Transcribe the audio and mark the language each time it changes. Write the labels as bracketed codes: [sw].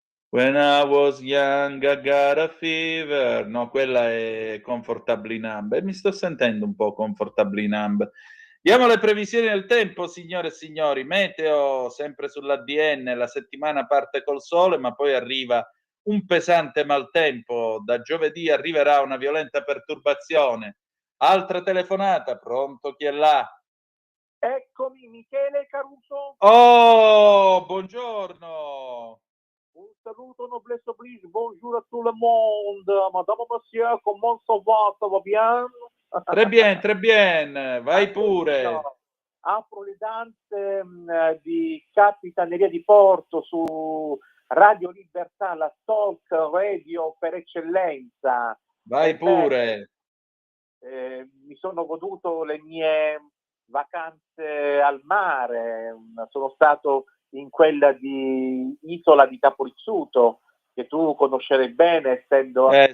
[en] When I was young I got a fever. [it] No, quella è Comfortably Numb. Mi sto sentendo un po' Comfortably Numb. Diamo le previsioni del tempo, signore e signori. Meteo sempre sull'ADN. La settimana parte col sole, ma poi arriva un pesante maltempo. Da giovedì arriverà una violenta perturbazione. Altra telefonata. Pronto, chi è là? Eccomi, Michele Caruso. Oh, buongiorno. Un saluto, [fr] noblesse oblige, bonjour à tout le monde. Madame, monsieur, comment ça va bien? Très bien, [it] vai pure. Apro le danze di Capitaneria di Porto su Radio Libertà, la talk radio per eccellenza. Vai pure. mi sono goduto le mie vacanze al mare, sono stato in quella di Isola di Caporizzuto, che tu conoscerai bene, essendo anche